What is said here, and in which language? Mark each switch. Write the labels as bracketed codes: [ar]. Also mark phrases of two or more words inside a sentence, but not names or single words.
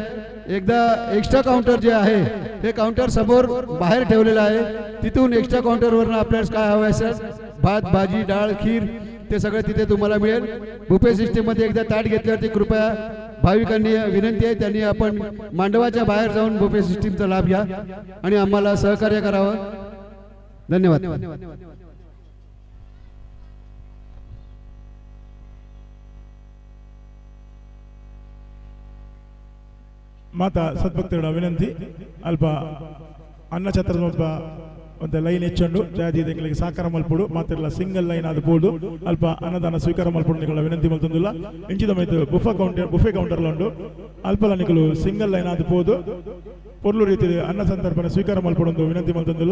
[mr] एकदा [en] extra counter [mr] जे आहे हे काउंटर समोर बाहेर ठेवलेलं आहे, तिथून एक्स्ट्रा काउंटरवरनं आपल्याला काय हवं असेल भात भाजी डाळ खीर ते सगळं तिथे तुम्हाला मिळेल. बुफे सिस्टीममध्ये एकदा ताट घेतल्यावरती कृपया भाविकांनी विनंती आहे, त्यांनी आपण मांडवाच्या बाहेर जाऊन बुफे सिस्टीमचा लाभ घ्या आणि आम्हाला सहकार्य करावं. धन्यवाद. [tcy] ಮಾತಾ ಸದ್ಭಕ್ತರ ವಿನಂತಿ ಅಲ್ಪ ಅನ್ನಛತ್ರದ ಒಂದು ಲೈನ್ ಹೆಚ್ಚಂಡು ಜಾತಿಗಳಿಗೆ ಸಾಕಾರ ಮಲ್ಪುಡು ಮಾತಿರಲ್ಲ [en] single line [tcy] ಆದ ಬೋದು ಅಲ್ಪ ಅನ್ನದಾನ ಸ್ವೀಕಾರ ಮಲ್ಪುಡು ನಿಗಳ ವಿನಂತಿ ಮಲ್ತಂದಿಲ್ಲ ಇಂಚಿದ ಮೈತು ಬುಫೆ ಕೌಂಟರ್ಲ ಉಂಡು ಅಲ್ಪಲ ನಿಗಳು [en] single line [tcy] ಆದ ಬೋದು ಪೊರ್ಲು ರೀತಿ ಅನ್ನ ಸಂತರ್ಪಣೆ ಸ್ವೀಕಾರ ಮಲ್ಪಡು ವಿನಂತಿ ಮಲ್ತಂದಿಲ್ಲ.